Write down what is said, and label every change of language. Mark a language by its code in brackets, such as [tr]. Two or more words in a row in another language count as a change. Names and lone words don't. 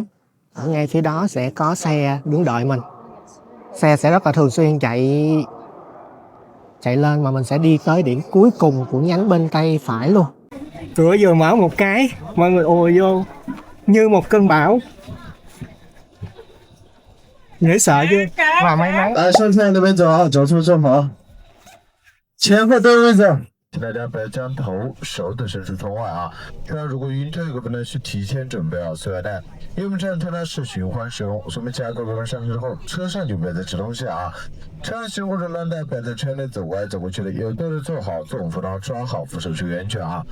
[vi] Ở ngay phía đó sẽ có xe đứng đợi mình. Xe sẽ rất là thường xuyên chạy lên, mà mình sẽ đi tới điểm cuối cùng của nhánh bên tay phải luôn. Cửa vừa mở một cái, mọi người ùa vô như một cơn bão. Dễ sợ chưa? Và may mắn. [zh] 来，上菜那边走啊，找出正好，前后都有位置。 请大家不要将头、手等伸出窗外啊。那如果晕车有个朋友需提前准备好塑料袋，因为我们这辆车呢是循环使用，所以我们加购人上车之后，车上就不要再吃东西啊。车上行过程中呢，不要在车内走过来走过去的，有动作做好坐稳扶牢，抓好扶手注意安全啊。